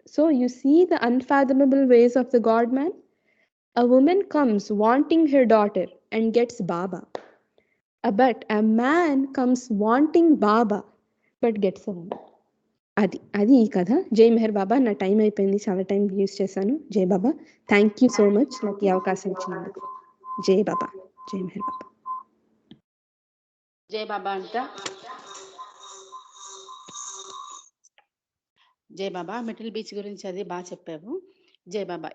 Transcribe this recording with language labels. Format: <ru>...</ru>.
<en>So you see the unfathomable ways of the god man. A woman comes wanting her daughter and gets Baba. But a man comes wanting Baba but gets a woman.</en> <te>అది ఈ కథ. జై మెహర్ బాబా. నా time అయిపోయింది, చాలా time use చేశాను. జై బాబా,</te> <en>thank you so much</en> <te>నాకు ఈ అవకాశం ఇచ్చినందుకు. జై బాబా, జై మెహర్ బాబా. జై బాబా అంట. జై బాబా, మిడిల్ బీచ్ గురించి అది బాగా చెప్పావు. జై బాబా.</te>